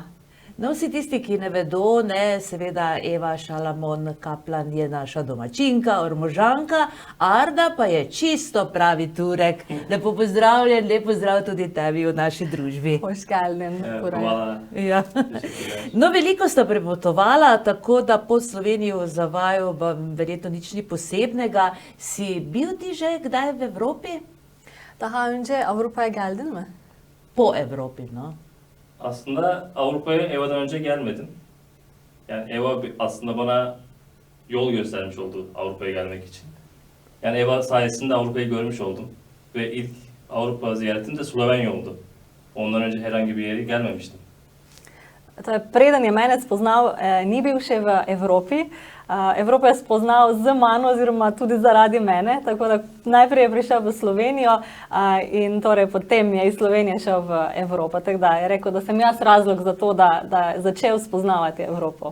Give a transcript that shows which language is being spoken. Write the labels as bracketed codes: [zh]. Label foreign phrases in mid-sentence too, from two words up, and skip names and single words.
[sl] No, vsi tisti, ki ne vedo, ne, seveda Eva Šalamon Kaplan je naša domačinka, Ormožanka, Arda pa je čisto pravi Turek. Lepo pozdravljen, lep pozdrav tudi tebi v naši družbi. [tr] Hoškaljen. [sl] Hvala. Ja. No, veliko sta prepotovala, tako da po Slovenijo za vaju verjetno nič ni posebnega. Si bil ti že kdaj v Evropi? [tr] Daha önce Avrupa'ya geldin mi? [sl] Po Evropi, no. [tr] Aslında Avrupa'ya Eva'dan önce gelmedim. Yani Eva aslında bana yol göstermiş oldu Avrupa'ya gelmek için. Yani Eva sayesinde Avrupa'yı görmüş oldum. Ve ilk Avrupa ziyaretim de Slovenya oldu. Ondan önce herhangi bir yere gelmemiştim. [sl] Preden je mene spoznal, ni bil še v Evropi. Evropo je spoznal z mano oziroma tudi zaradi mene, tako da najprej je prišel v Slovenijo in torej potem je iz Slovenije šel v Evropo. Tako da je rekel, da sem jaz razlog za to, da je začel spoznavati Evropo.